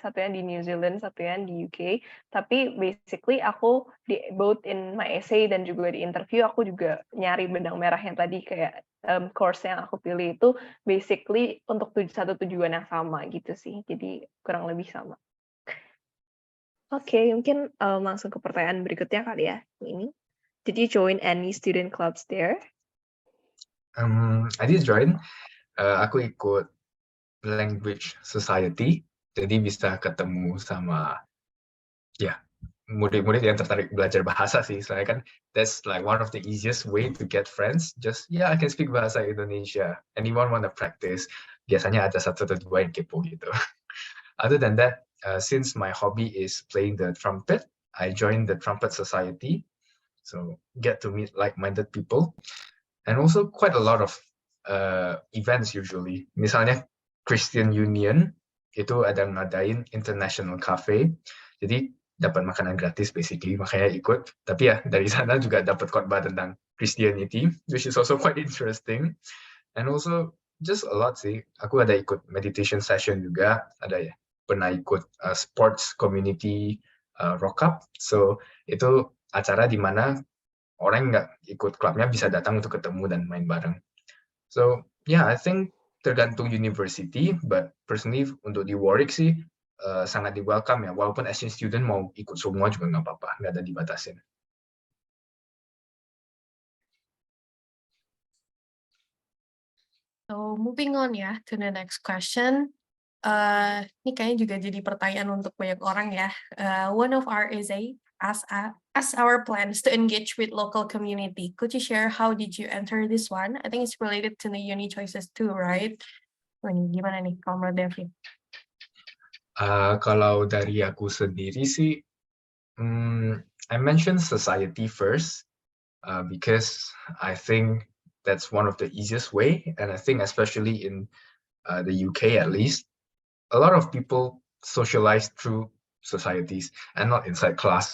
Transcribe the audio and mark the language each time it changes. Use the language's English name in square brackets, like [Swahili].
[Indonesian] Satunya di New Zealand, satunya di UK. Tapi basically aku di [English] both in my essay [Indonesian] dan juga di interview aku juga nyari benang merah yang tadi kayak course yang aku pilih itu basically untuk satu tujuan yang sama gitu sih. Jadi kurang lebih sama. Oke, mungkin langsung ke pertanyaan berikutnya kali ya. [English] Ini, did you join any student clubs there? I did join. [Indonesian] Aku ikut language society, jadi bisa ketemu sama ya murid-murid yang tertarik belajar bahasa sih. Soalnya kan [English] that's like one of the easiest way to get friends. Just I can speak bahasa Indonesia. Anyone want to practice? [Indonesian] Biasanya ada satu atau dua yang kepo gitu. [English] Other than that, since my hobby is playing the trumpet, I joined the trumpet society, so get to meet like-minded people, and also quite a lot of events usually. [Indonesian] Misalnya Christian Union itu ada ngadain international cafe, jadi dapat makanan gratis basically, makanya ikut. Tapi ya dari sana juga dapat khotbah tentang Christianity, [English] which is also quite interesting, and also just a lot [Indonesian] sih. Aku ada ikut meditation session juga, ada ya. Pernah ikut sports community rock up, so itu acara di mana orang nggak ikut klubnya bisa datang untuk ketemu dan main bareng. [English] So yeah, I think [Indonesian] tergantung [English] university, but personally [Indonesian] untuk di Warwick sih sangat di welcome ya, walaupun exchange student mau ikut semua juga nggak apa-apa, nggak ada dibatasin. [English] So moving on ya to the next question. [Indonesian] Ini kayaknya juga jadi pertanyaan untuk banyak orang ya. [English] One of our essay as our plans to engage with local community. Could you share how did you enter this one? I think it's related to the uni choices too, right? [Indonesian] Gimana nih kalau menurut Davin? Kalau dari aku sendiri sih, [English] I mentioned society first because I think that's one of the easiest way, and I think especially in the UK at least, a lot of people socialize through societies and not inside class.